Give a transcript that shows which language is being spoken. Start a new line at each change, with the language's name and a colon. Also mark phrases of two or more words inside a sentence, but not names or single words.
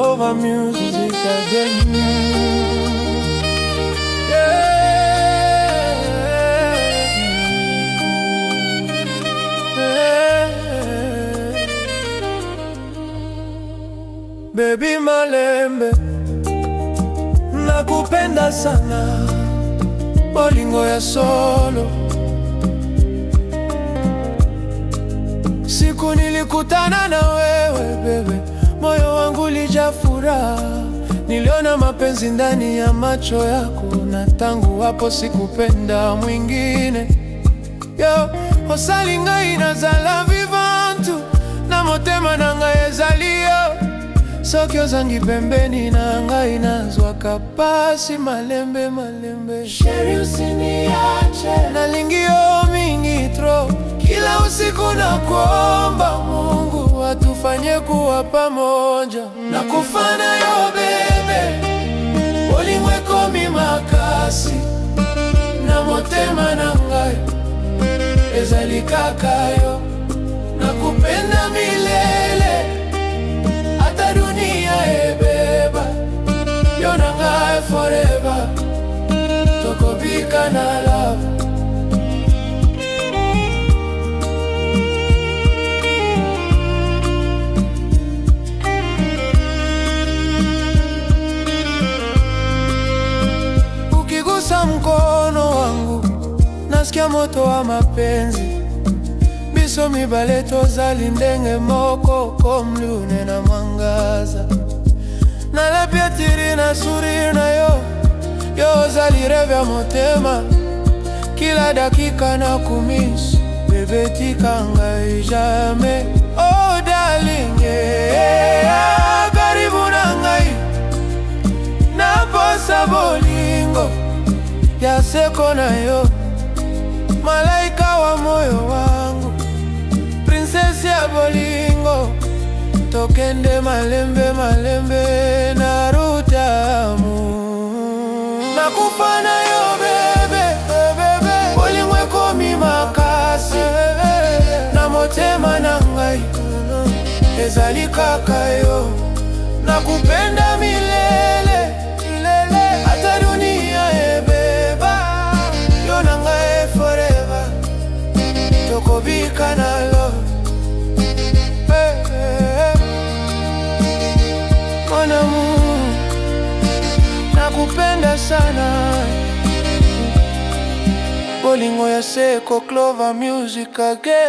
English: Clover Music again. Baby Malembe,
Swahili: nakupenda sana,
Lingala: bolingo ya solo.
Swahili: Siku nilikutana na wewe bebe, moyo wangu ulijaa furaha. Niliona mapenzi ndani ya macho yako, na tangu hapo sikupenda mwingine.
Lingala: Yo, osalinga inazala vivantu, na motema nanga ezalio. Soki ozangi pembeni nanga inazwa kapasi malembe malembe. Sheri usiniache, nalingio mingi tro.
Swahili: Kila usiku nakuomba Mungu atufanye kuwa pamoja.
Lingala: Nakufana yo bebe, bolimweko mi makasi, na motema nangai ezali kaka yo.
Swahili: Nakupenda milele,
Lingala: ata dunia ebeba, yo nangai forever, tokobika na love.
Swahili: Ukigusa mkono wangu, nasikia moto wa mapenzi.
Lingala: Biso mibale tozali ndenge moko, komlune na mwangaza. Nalepia tiri na suri na yo, yo ozali reve ya motema.
Swahili: Kila dakika na kumiss,
Lingala: bebe tika ngai jamais.
English: Oh darling,
Lingala: karibu na ngai, naposa bolingo ya seko na yo.
Swahili: Malaika wa moyo wangu,
Lingala: princess ya bolingo, tokende malembe malembe na rutamu. Nakufana yo bebe, bebe, bolimweko mi makasi, na motema nangai ezali kaka yo.
Swahili: Nakupenda milele, milele,
Lingala: ata dunia ebeba, yo nangai forever, tokobika na love.
French: Mon amour,
Swahili: nakupenda sana,
Lingala: bolingo ya seko Clover Music again.